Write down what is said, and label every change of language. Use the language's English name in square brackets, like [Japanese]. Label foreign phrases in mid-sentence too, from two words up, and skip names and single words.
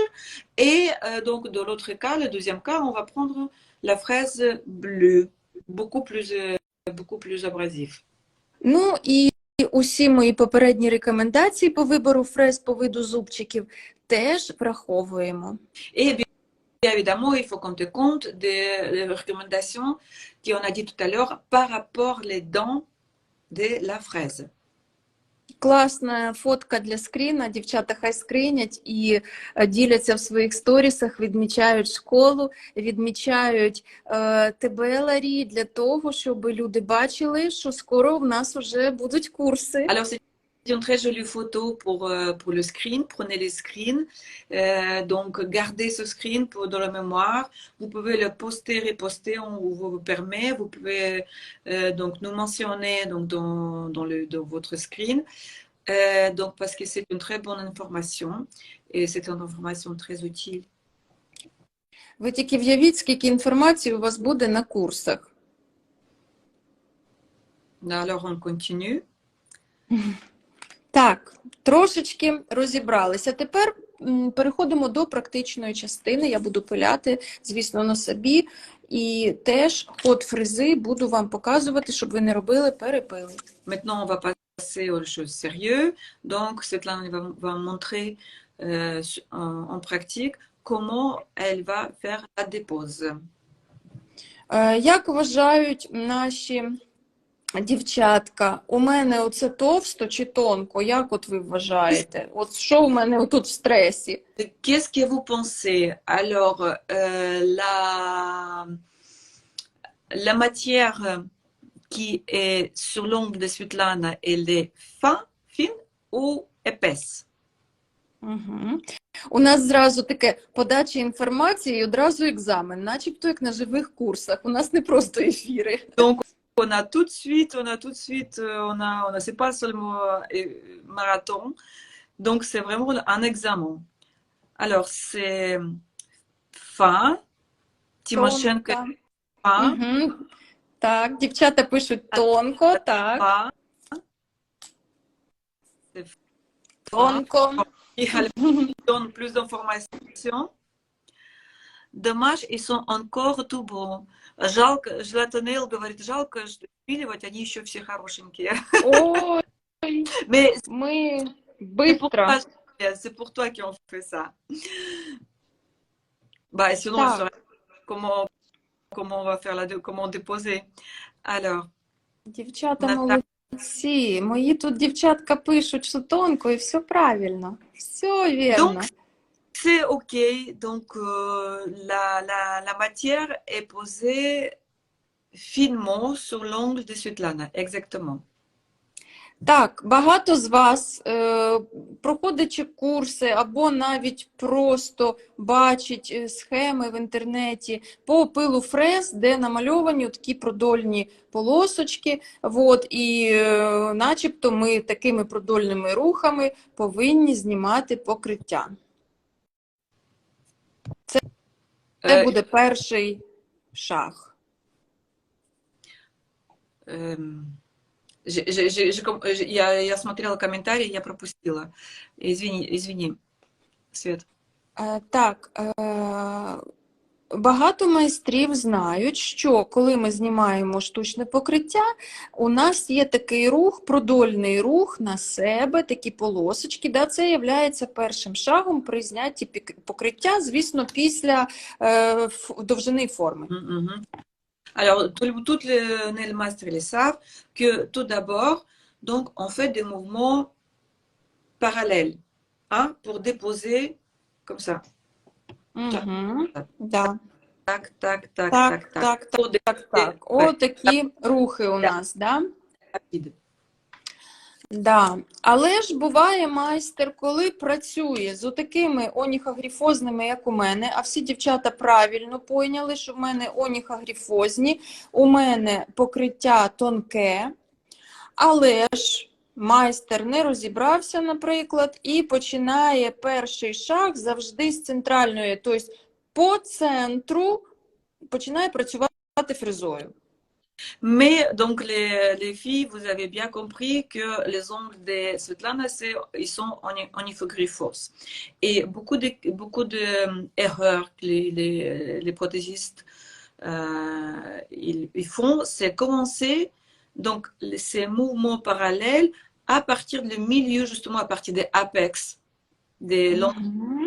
[French] Et donc dans l'autre cas, le deuxième cas, on va prendre la fraise bleue, beaucoup plus abrasive. [Ukrainian] Ну і усі мої попередні рекомендації по вибору фрез, по виду зубчиків теж враховуємо. [French] Et bien évidemment, il faut compter compte des recommandations qu'on a dit tout à l'heure par rapport les dents de la fraise. [Ukrainian] Класна фотка для скріна, дівчата хай скринять і діляться в своїх сторісах, відмічають школу, відмічають тебе, Ларі, для того, щоб люди бачили, що скоро в нас вже будуть курси. [French] Alors, c'est une très jolie photo pour le screen. Prenez les screens. Donc, gardez ce screen dans la mémoire. Vous pouvez le poster, reposter, on vous permet. Vous pouvez donc nous mentionner donc, dans votre screen. Donc, parce que c'est une très bonne information et c'est une information très utile. [Ukrainian] Ви тільки в'явіть, скільки інформації у вас буде на курсах. [French] Alors, on continue. [Ukrainian] Так, трошечки розібралися. Тепер переходимо до практичної частини. Я буду пиляти, звісно, на собі. І теж ход фрези буду вам показувати, щоб ви не робили перепили. [French] Maintenant, on va passer aux choses sérieuses. Donc, Svetlana va montrer en pratique comment elle va faire la dépose. [Ukrainian] Як вважають наші дівчатка, у мене оце товсто чи тонко? Як от ви вважаєте? От що у мене тут в стресі? [French] Qu'est-ce que vous pensez? Alors, la matière qui est sur l'ongle de Svetlana, elle est fine ou épaisse? Угу. [Ukrainian] У нас зразу таке подача інформації і одразу екзамен, начебто як на живих курсах. У нас не просто ефіри. [French] Donc, on a tout de suite, c'est pas seulement marathon, donc c'est vraiment un examen. Alors, c'est fin, Timoshenko, fin, Угу. [Ukrainian] Так, дівчата пишуть тонко, так. [French] fin, c'est fin. [Ukrainian] Тонко. [French] Et elle donne plus d'informations. Dommage, ils sont encore tout beaux. [Russian] Жалко, Златанел говорит, жалко, что впиливать, они еще все хорошенькие. Ой, [French] Mais [Ukrainian] ми [French] c'est pour [Russian] быстро. [French] toi, c'est pour toi qui ont fait ça. Bah, sinon, [Ukrainian] Так. [French] on saurait comment on va faire comment déposer. Alors, [Ukrainian] Дівчата Наташа, молодці. Мої тут дівчатка пишуть, що тонко, і все правильно. Все вірно. [French] donc c'est OK. Donc la matière est posée finement sur l'ongle de Svetlana. Exactement. [Ukrainian] Так, багато з вас, проходячи курси або навіть просто бачить схеми в інтернеті по опилу фрез, де намальовані такі продольні полосочки, і начебто ми такими продольними рухами повинні знімати покриття. Це буде перший шаг. [Russian] Я смотрела комментарии, я пропустила. Извини, Свет. [Ukrainian] Так, багато майстрів знають, що коли ми знімаємо штучне покриття, у нас є такий рух, продольний рух на себе, такі полосочки. Да, це є першим шагом при знятті покриття, звісно, після довжини форми. [French] Alors, toutes les nailmasters le savent que tout d'abord, donc, on fait des mouvements parallèles, hein, pour déposer comme ça. [Ukrainian] Да. Так, так, так, Так, так, так, так. Отакі рухи у нас, да? Да. Але ж буває майстер, коли працює з отакими оніхогрифозними, як у мене, а всі дівчата правильно поняли, що в мене оніхогрифозні, у мене покриття тонке, але ж майстер не розібрався, наприклад, і починає перший шаг завжди з центральної, тобто по центру починає працювати фрезою. [French] Mais donc les filles, vous avez bien compris que les ongles de Svetlana, ils sont onifogriphos. Et beaucoup de erreurs que les prothésistes ils font, c'est commencer donc ces mouvements parallèles à partir du milieu, justement à partir des apex, des longs.